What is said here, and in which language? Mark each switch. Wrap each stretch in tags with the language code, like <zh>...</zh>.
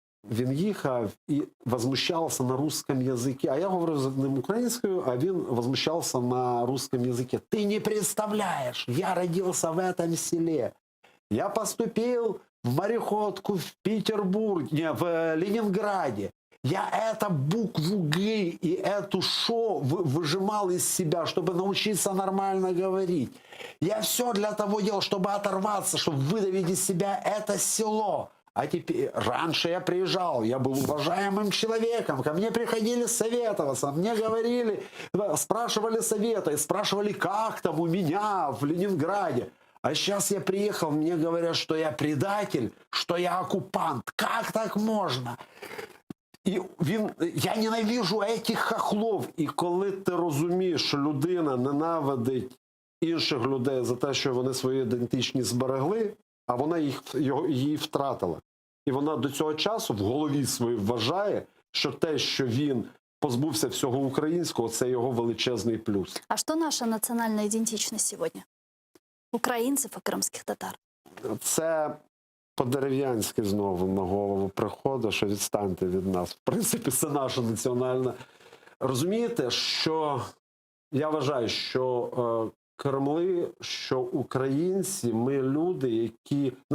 <uk>Він їхав і возмущався</uk> <ru>на русском языке.</ru> <uk>А я говорив з ним українською, а він возмущався</uk> <ru>на русском языке.</ru> <uk>Ти не представляєш, я родився</uk> <ru>в этом селе. Я поступил в мореходку в Петербурге, в Ленинграде. Я эту букву Г и эту Ш выжимал из себя, чтобы научиться нормально говорить. Я все для того делал, чтобы оторваться, чтобы выдавить из себя это село. А теперь, раньше я приезжал, я был уважаемым человеком, ко мне приходили советоваться, мне говорили, спрашивали совета, и спрашивали, как там у меня в Ленинграде. А сейчас я приехал, мне говорят, что я предатель, что я оккупант. Как так можно? І я ненавижу этих хохлов.</ru> <uk>І коли ти розумієш, що людина ненавидить інших людей за те, що вони свою ідентичність зберегли, а вона її втратила. І вона до цього часу в голові своїй вважає, що те, що він позбувся всього українського, це його величезний плюс.</uk> <ru>А что наша национальная идентичность сегодня? Украинцев и крымских татар.</ru> <uk>Це по-дерев'янськи знову на голову приходить, що відстаньте від нас. В принципі, це наша національна. Розумієте, що я вважаю, що кремли, що українці, ми люди, які...</uk>